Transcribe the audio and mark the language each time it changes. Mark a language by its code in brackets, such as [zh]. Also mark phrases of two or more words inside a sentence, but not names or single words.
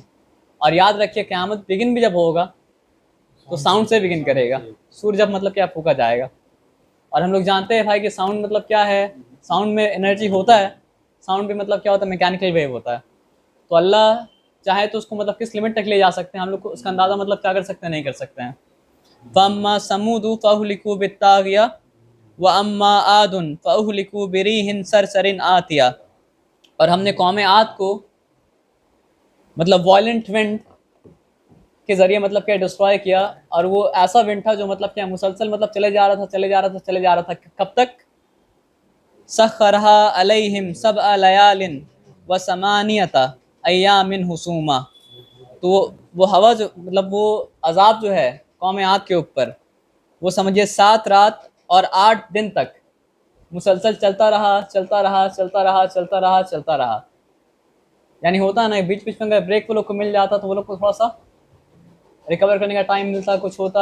[hi] और याद रखिए क़यामत बिगिन भी जब होगा तो साउंड से बिगिन करेगा, सूर्य जब मतलब क्या फूका जाएगा। और हम लोग जानते हैं भाई कि साउंड मतलब क्या है, साउंड में एनर्जी होता है, साउंड भी मतलब क्या होता है, [en] mechanical wave [hi] होता है। तो अल्लाह चाहे तो उसको मतलब किस लिमिट तक ले जा सकते हैं, हम लोग को उसका अंदाज़ा मतलब क्या कर सकते हैं, नहीं कर सकते हैं। [ar] فأما ثمود فأهلكوا بالطاغية وأما عاد فأهلكوا بريح صرصر عاتية. [hi] और हमने कौम आद को मतलब [en] violent wind [hi] के जरिए मतलब क्या डिस्ट्रॉय किया, और वो ऐसा विंड था जो मतलब क्या मुसलसल मतलब चले जा रहा था, चले जा रहा था, चले जा रहा था। कब तक? [ar] سخرها عليهم سبع ليال وثمانية أيام حسوما. [hi] तो वो हवा जो मतलब वो अजाब जो है कौम आद के ऊपर, वो समझिए 7 रात और 8 दिन तक मुसलसल चलता रहा, चलता रहा, चलता रहा, चलता रहा, चलता रहा। यानी होता है ना, बीच बीच में अगर ब्रेक वो लोग को मिल जाता तो वो लोग को थोड़ा सा रिकवर करने का टाइम मिलता, कुछ होता।